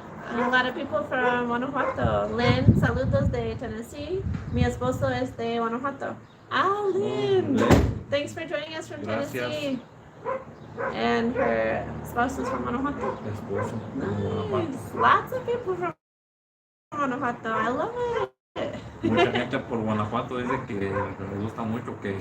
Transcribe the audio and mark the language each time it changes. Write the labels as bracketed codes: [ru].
[en] A lot of people from Guanajuato. [es] Lynn, saludos de Tennessee. Mi esposo es de Guanajuato. Lynn. [en] Thanks for joining us from Tennessee. And her spouse is from Guanajuato. [es] Esposo. [en] Nice. Lots of people from Guanajuato. I love it. [es] Mucha gente por Guanajuato dice que me gusta mucho que...